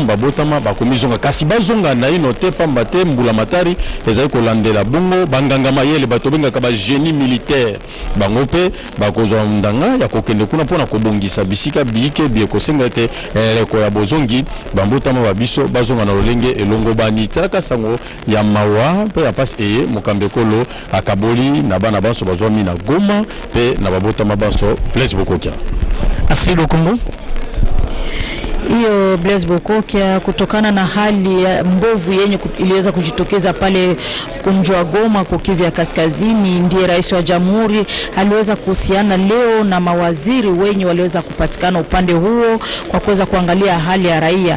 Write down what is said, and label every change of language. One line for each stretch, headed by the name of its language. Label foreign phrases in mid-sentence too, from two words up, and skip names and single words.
Lingala: babotama bakomizonga kasi bazonga na ino te pamba te mbulamatari ezali kolandela bongo banganga mayele bato bengaka ba
French: génie militaire
Lingala: bango pe bakozwa ndanga ya kokende kuna mpona kobongisa bisika biyike biekosenga te eleko ya bozongi bambotama babiso bazonga na lolenge elongo bani telaka sango ya mawa pe ya pasi eye mokambi ekolo akaboli na bana banso bazwami na Goma pe na babotama banso Blaise Bokokia
Swahili: Asili Kongo. Hiyo Blaise Bokokia kutokana na hali ya mbovu yenye iliweza kujitokeza pale kunjwa Goma kwa Kivu ya Kaskazini, ndiye rais wa jamhuri aliweza kuhusiana leo na mawaziri wenye waliweza kupatikana upande huo kwa kuweza kuangalia hali ya raia.